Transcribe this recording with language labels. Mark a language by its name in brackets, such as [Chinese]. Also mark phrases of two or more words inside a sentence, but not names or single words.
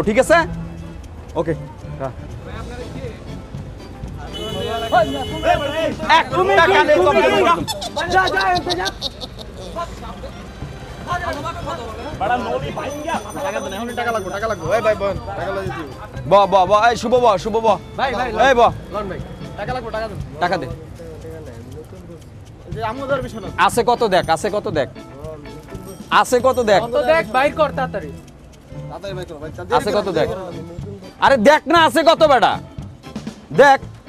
[Bangla] ঠিক আছে ওকে টাকা দে কম দে। যা যা এতে যা বড় নদী ভাইঙ্গা টাকা দেন এখন টাকা লাগবে ওই ভাই বোন টাকা লাগিয়ে দিও ব ব ব এই শুভ ব ভাই ভাই এই ব লন ভাই টাকা লাগবে টাকা দেন টাকা দে। যে আমুদার বিষয় না আছে কত দেখ আছে কত দেখ আছে কত দেখ তো দেখ বাইর কর তাড়াতাড়ি তাড়াতাড়ি ভাই করো ভাই আছে কত দেখ। আরে দেখ না আছে কত বেটা দেখ।